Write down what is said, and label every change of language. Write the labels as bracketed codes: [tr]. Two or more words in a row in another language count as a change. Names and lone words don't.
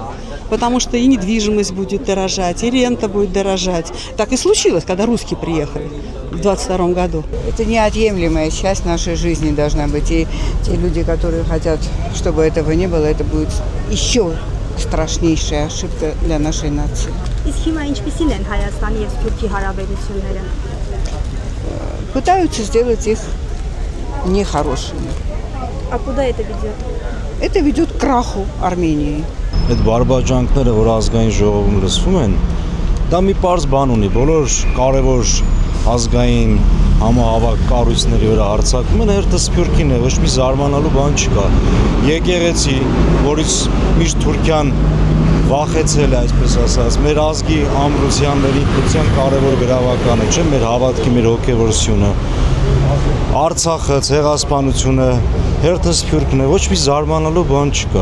[ru] Потому что и недвижимость будет дорожать, и рента будет дорожать. Так и случилось, когда русские приехали в 22 году. Это неотъемлемая часть нашей жизни должна быть. И те люди, которые хотят, чтобы этого не было, это будет еще страшнейшая ошибка для нашей нации. [hy] Իսկ հիմա ինչպիսին են Հայաստանի եւ Սփյուռքի հարաբերությունները։ [ru] Пытаются сделать их нехорошими. А куда это ведет? Это ведет к краху Армении. [hy] Այդ բարբաջանքները, որ ազգային ժողովում լսվում են, դա մի պարզ բան ունի, բոլոր կարևոր ազգային համահավաք կառույցների վրա հարձակվում են, հերթը Սփյուռքին է, ոչ մի զարմանալու բան չկա։ Եկեղեցի, որից միշտ Թուրքիան վախեցել է, այսպես ասած, մեր ազգի ամրության, մեր ինքնության կարևոր գրավականը, չէ՞, մեր հավատքի, մեր հոգևորությունը, Արցախը, ցեղասպանությունը, հերթը Սփյուռքն է, ոչ մի զարմանալու բան չկա։